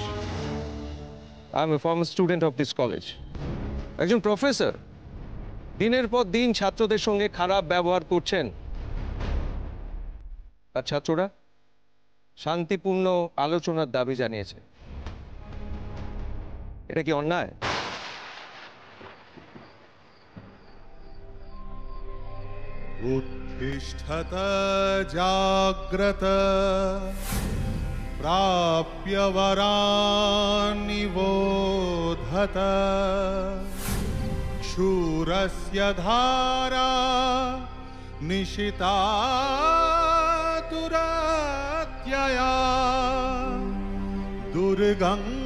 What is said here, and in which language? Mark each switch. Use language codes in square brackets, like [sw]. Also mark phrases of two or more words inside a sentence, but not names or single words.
[en] I am a former student of this college. [bn] একজন প্রফেসর দিনের পর দিন ছাত্রদের সঙ্গে খারাপ ব্যবহার করছেন, আর ছাত্ররা শান্তিপূর্ণ আলোচনার দাবি জানিয়েছে। এটা কি অন্যায়? [sa] उत्तिष्ठत जाग्रत प्राप्य वरान् निबोधत शूरस्य धारा निशिता दुरत्यया दुर्गं